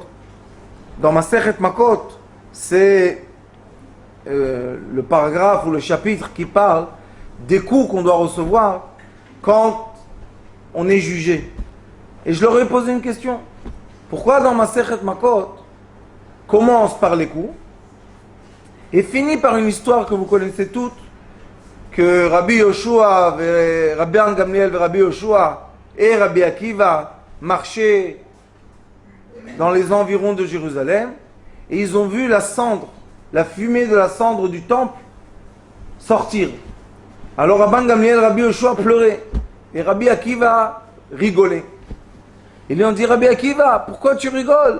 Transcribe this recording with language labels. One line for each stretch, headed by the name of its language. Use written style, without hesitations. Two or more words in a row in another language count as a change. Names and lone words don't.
French: Dans
Hebrew: Masechet Makot,
French: c'est le paragraphe ou le chapitre qui parle des coups qu'on doit recevoir quand on est jugé. Et je leur ai posé une question. Pourquoi dans
Hebrew: Masechet Makot
French: commence par les coups et finit par une histoire que vous connaissez toutes, que Rabbi Yoshua, Rabbi Gamliel, Rabbi Yoshua et Rabbi Akiva marchaient dans les environs de Jérusalem et ils ont vu la cendre, la fumée de la cendre du temple sortir. Alors Rabbi Gamliel, Rabbi Yoshua pleuraient et Rabbi Akiva rigolait. Ils lui ont dit, Rabbi Akiva, pourquoi tu rigoles?